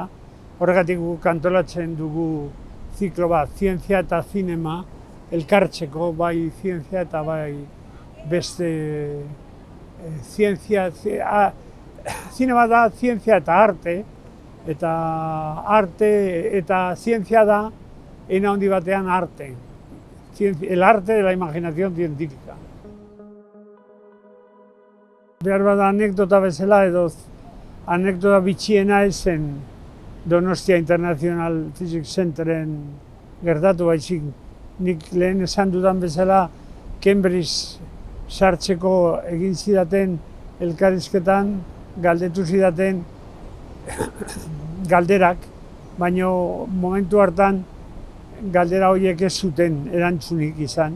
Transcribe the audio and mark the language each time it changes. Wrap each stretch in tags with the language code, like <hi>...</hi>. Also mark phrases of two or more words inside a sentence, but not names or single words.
<eu>Horregatik guk antolatzen dugu ziklo bat, zientzia eta zinema elkartzeko, bai zientzia eta bai beste zientzia. Zinema da zientzia eta arte eta zientzia da ena handi batean arte.</eu> <es>El arte de la imaginación científica.</es> <eu>Behar bada anekdota bezala edo anekdota bitxiena zen Donostia International Physics Centeren gertatu baizik. Nik lehen esan dudan bezala Cambridge sartzeko egin zidaten elkarrizketan galdetu zidaten galderak, baina momentu hartan galdera horiek ez zuten erantzunik izan.</eu>